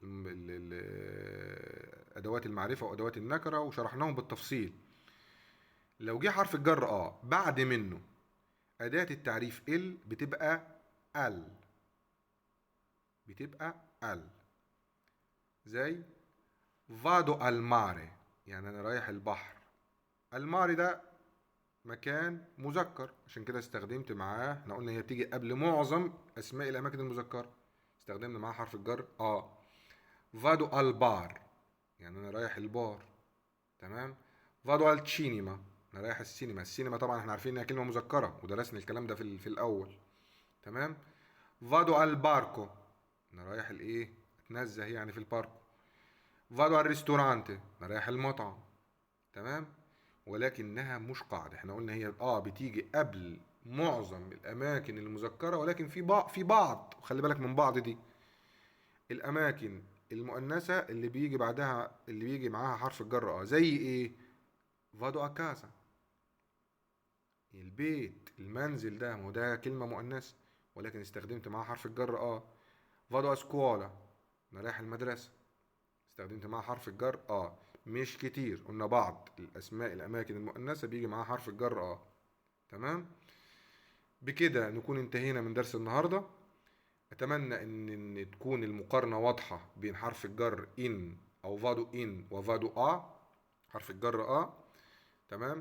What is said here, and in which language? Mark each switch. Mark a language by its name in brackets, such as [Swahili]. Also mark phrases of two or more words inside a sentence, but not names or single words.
[Arabic] أدوات المعرفة وأدوات النكرة وشرحناهم بالتفصيل. لو جه حرف الجر بعد منه أداة التعريف بتبقى ال، بتبقى ال. زي [Italian] vado al mare، [Arabic] يعني أنا رايح البحر. الماري ده مكان مذكر، عشان كده استخدمت معاه، احنا قلنا هي بتيجي قبل معظم أسماء الأماكن المذكرة، استخدمنا معاه حرف الجر [Italian] vado al bar، [Arabic] يعني أنا رايح البار. تمام. [Italian] vado al cinema، [Arabic] أنا رايح السينما. السينما طبعا احنا عارفين إنها كلمة مذكرة، ودرسنا الكلام ده في الأول. تمام. [Italian] vado al barco، [Arabic] انا رايح الايه؟ اتنزه يعني في البارك. [Italian] vado al ristorante، [Arabic] انا رايح المطعم. تمام. ولكنها مش قاعده، احنا قلنا هي بتيجي قبل معظم الاماكن المذكره، ولكن في بعض خلي بالك من بعض دي الاماكن المؤنثه اللي بيجي معاها حرف الجر زي ايه؟ [Italian] vado a casa، [Arabic] البيت، المنزل ده، ما هو ده كلمه مؤنثه، ولكن استخدمت معاها حرف الجر [Italian] vado a scuola، [Arabic] انا رايح المدرسه، استخدمت معاها حرف الجر مش كتير، قلنا بعض الاسماء الاماكن المؤنثه بيجي معاها حرف الجر تمام. بكده نكون انتهينا من درس النهارده. اتمنى ان تكون المقارنه واضحه بين حرف الجر ان او فادو ان وفادو حرف الجر تمام.